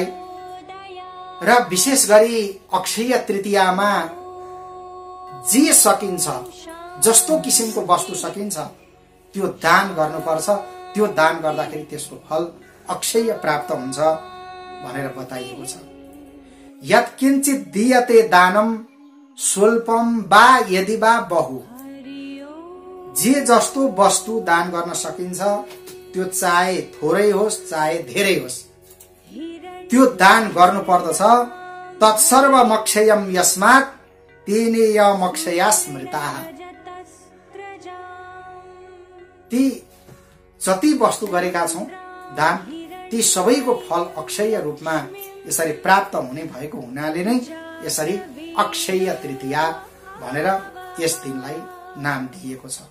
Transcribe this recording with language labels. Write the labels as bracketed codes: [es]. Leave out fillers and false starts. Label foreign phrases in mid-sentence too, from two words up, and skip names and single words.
[ne] र विशेष गरी अक्षय तृतीयामा जे सकिन्छ, जस्तो किसिमको वस्तु सकिन्छ त्यो दान गर्नुपर्छ। त्यो दान गर्दाखेरि त्यसको फल अक्षय प्राप्त हुन्छ भनेर बताइएको छ। [sa] यत्किञ्चित् दीयते दानम स्वल्पम वा यदि वा बहु, [ne] जे जस्तो वस्तु दान गर्न सकिन्छ त्यो चाहे थोरै होस् चाहे धेरै होस् त्यो दान गर्नु पर्दछ। [sa] तत्सर्वमक्षयम यस्मात् तेनेयमक्षया स्मृताः, [ne] ती जति वस्तु गरेका छौं दान, ती सबैको फल अक्षय रूपमा यसरी प्राप्त हुने भएको हुनाले नै यसरी अक्षय तृतीया भनेर यस दिनलाई नाम दिएको छ।